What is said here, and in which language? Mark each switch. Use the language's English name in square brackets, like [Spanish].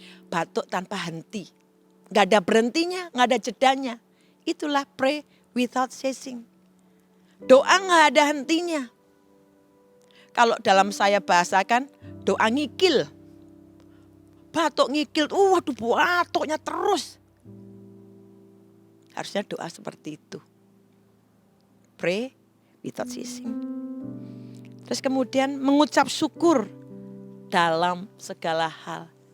[Indonesian] Batuk tanpa henti. Gak ada berhentinya, gak ada jedanya. Itulah [English] pray without ceasing. [Indonesian] Doa gak ada hentinya. Kalau dalam saya bahasakan, doa ngikil. Batuk ngikil, waduh batuknya terus. Harusnya doa seperti itu. [English] Pray without ceasing. [Indonesian] Terus kemudian mengucap syukur dalam segala hal.